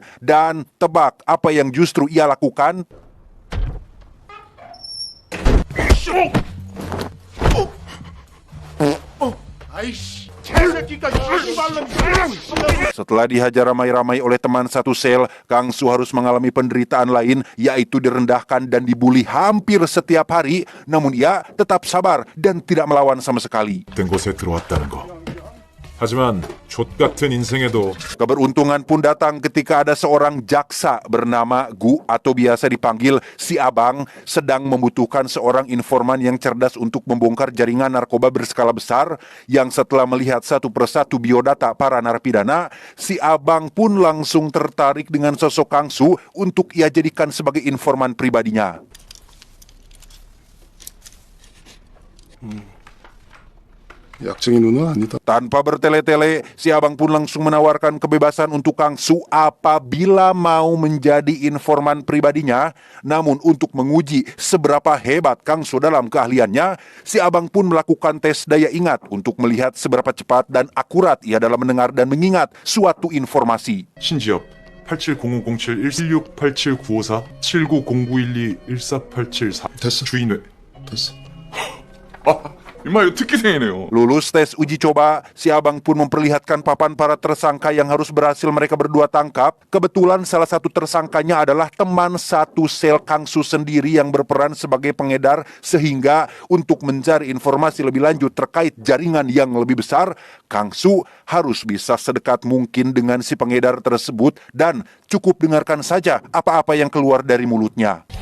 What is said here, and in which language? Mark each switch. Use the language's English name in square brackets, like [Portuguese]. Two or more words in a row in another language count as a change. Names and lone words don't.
[Indonesian] Dan tebak apa yang justru ia lakukan? Setelah dihajar ramai-ramai oleh teman satu sel, Kang-soo harus mengalami penderitaan lain, yaitu direndahkan dan dibuli hampir setiap hari. Namun ia tetap sabar dan tidak melawan sama sekali. [Korean] 된 곳에 들어왔다는 거. 하지만 족같은 인생에도 [Indonesian] Keberuntungan pun datang ketika ada seorang jaksa bernama Gu atau biasa dipanggil si Abang sedang membutuhkan seorang informan yang cerdas untuk membongkar jaringan narkoba berskala besar. Yang setelah melihat satu persatu biodata para narapidana, si Abang pun langsung tertarik dengan sosok Kang-soo untuk ia jadikan sebagai informan pribadinya. [Korean] 약쟁이 누나 아니다. [Indonesian] Tanpa bertele-tele, si Abang pun langsung menawarkan kebebasan untuk Kang-soo apabila mau menjadi informan pribadinya. Namun untuk menguji seberapa hebat Kang-soo dalam keahliannya, si Abang pun melakukan tes daya ingat untuk melihat seberapa cepat dan akurat ia dalam mendengar dan mengingat suatu informasi. [Korean] 신지엽 870507 1687 954 790912 14874 됐어. 주인회. 됐어. 임마 이거 특기생이네요. [Indonesian] Lulus tes uji coba, si abang pun memperlihatkan papan para tersangka yang harus berhasil mereka berdua tangkap. Kebetulan salah satu tersangkanya adalah teman satu sel Kang Su sendiri yang berperan sebagai pengedar, sehingga untuk mencari informasi lebih lanjut terkait jaringan yang lebih besar, Kang Su harus bisa sedekat mungkin dengan si pengedar tersebut dan cukup dengarkan saja apa-apa yang keluar dari mulutnya.